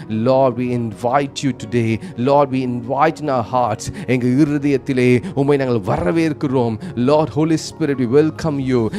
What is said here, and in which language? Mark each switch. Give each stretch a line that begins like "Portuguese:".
English: Lord, we invite you today. Lord, we invite in our hearts.
Tamil: எங்கள் இருதயத்திலே உம்மை நாங்கள் வரவேற்கிறோம்.
English: Lord, Holy Spirit, we welcome you.